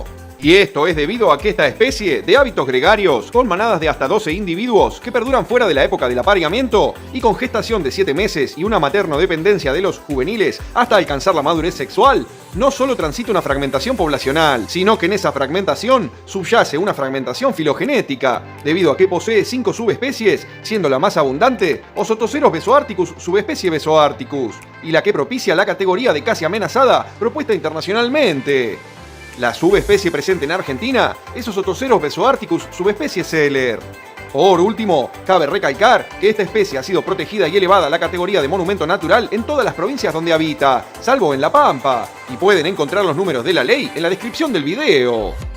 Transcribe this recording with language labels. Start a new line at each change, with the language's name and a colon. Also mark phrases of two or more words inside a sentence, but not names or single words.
Spanish: Y esto es debido a que esta especie de hábitos gregarios, con manadas de hasta 12 individuos que perduran fuera de la época del apareamiento y con gestación de 7 meses y una materno-dependencia de los juveniles hasta alcanzar la madurez sexual, no solo transita una fragmentación poblacional, sino que en esa fragmentación subyace una fragmentación filogenética, debido a que posee 5 subespecies, siendo la más abundante Ozotoceros besoarticus subespecie besoarticus, y la que propicia la categoría de casi amenazada propuesta internacionalmente. La subespecie presente en Argentina es Ozotoceros besoarticus subespecie Celler. Por último, cabe recalcar que esta especie ha sido protegida y elevada a la categoría de monumento natural en todas las provincias donde habita, salvo en La Pampa, y pueden encontrar los números de la ley en la descripción del video.